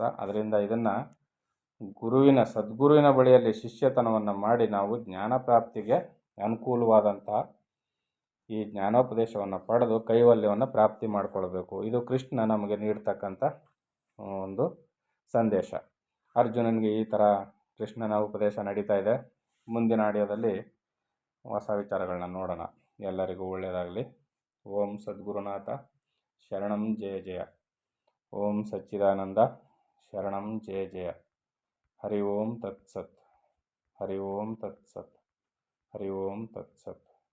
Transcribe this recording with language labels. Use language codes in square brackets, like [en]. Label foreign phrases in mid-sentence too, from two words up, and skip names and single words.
[kn] ಅದರಿಂದ ಇದನ್ನು ಸದ್ಗುರುವಿನ ಬಳಿಯಲ್ಲಿ ಶಿಷ್ಯತನವನ್ನು ಮಾಡಿ ನಾವು ಜ್ಞಾನ ಪ್ರಾಪ್ತಿಗೆ ಅನುಕೂಲವಾದಂತಹ ಈ ಜ್ಞಾನೋಪದೇಶವನ್ನು ಪಡೆದು ಕೈವಲ್ಯವನ್ನು ಪ್ರಾಪ್ತಿ ಮಾಡಿಕೊಳ್ಬೇಕು. ಇದು ಕೃಷ್ಣ ನಮಗೆ ನೀಡ್ತಕ್ಕಂಥ ಒಂದು ಸಂದೇಶ. ಅರ್ಜುನನಿಗೆ ಈ ಥರ ಕೃಷ್ಣನ ಉಪದೇಶ ನಡೀತಾ ಇದೆ. ಮುಂದಿನ ಆಡಿಯೋದಲ್ಲಿ ಹೊಸ ವಿಚಾರಗಳನ್ನ ನೋಡೋಣ. ಎಲ್ಲರಿಗೂ ಒಳ್ಳೆಯದಾಗಲಿ. [sa] ಓಂ ಸದ್ಗುರುನಾಥ ಶರಣಂ ಜಯ ಜಯ. ಓಂ ಸಚ್ಚಿದಾನಂದ ಶರಣಂ ಜಯ ಜಯ. ಹರಿ ಓಂ ತತ್ಸತ್. ಹರಿ ಓಂ ತತ್ಸತ್. ಹರಿ ಓಂ ತತ್ಸತ್.